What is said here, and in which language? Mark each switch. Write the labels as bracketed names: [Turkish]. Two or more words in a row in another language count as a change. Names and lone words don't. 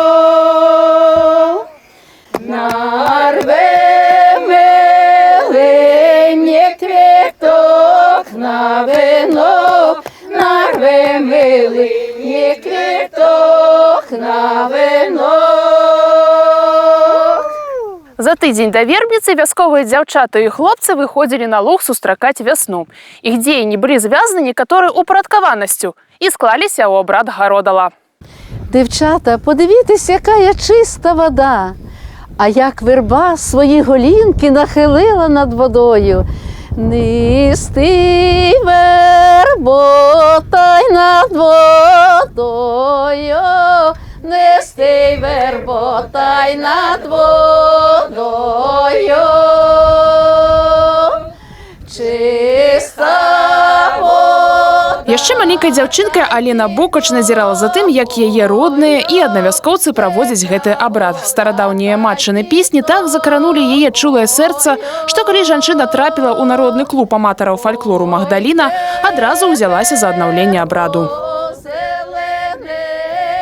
[Ukrainian] Нарве милині квіток на вино, нарве милині квіток на вино. [Belarusian] За тыдзень да вербніцы вясковыя дзяўчаты і хлопцы выходзілі на луг сустракаць вясну. Іх дзеянні былі звязаны некаторай упарадкаванасцю і склаліся ў абрад гародала. [Ukrainian] Дівчата, подивіться, яка є чиста вода. А як верба свої голінки нахилила над водою. Нисти верботай над водою, нисти верботай над водою. Чиста вода. [Belarusian] Яшчэ маленькая дзяўчынка Алена Бокач назірала за тым, як яе родныя і аднавяскоўцы праводзяць гэты абрад. Старадаўнія матчыны песні так закранулі яе чулае сэрца, што калі жанчына трапіла ў народны клуб аматараў фальклору «Магдаліна», адразу ўзялася за аднаўленне абраду.